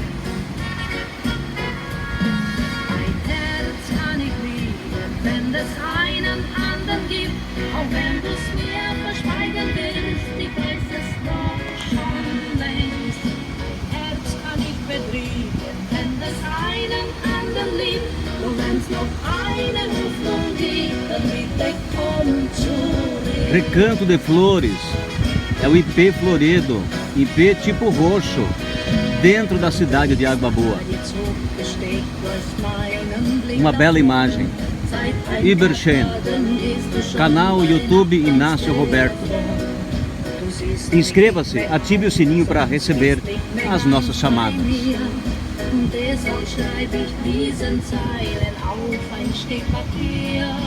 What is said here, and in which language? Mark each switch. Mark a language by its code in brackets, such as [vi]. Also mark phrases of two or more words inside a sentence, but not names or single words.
[de] Ein Herz kann ich lieben, wenn es einen anderen gibt, auch wenn du es mir verschweigen willst, ich weiß es doch schon längst. Ein Herz kann ich betrügen, wenn es einen anderen liebt, und wenn es noch eine Hoffnung gibt, dann bitte komm zurück. [pt] Recanto de Flores é o IP florido, IP tipo roxo, dentro da cidade de Água Boa. Uma bela imagem. Iberchen, canal YouTube Inácio Roberto. Inscreva-se, ative o sininho para receber as nossas chamadas. [de] Und deshalb schreibe ich diesen Zeilen auf ein Stück Papier.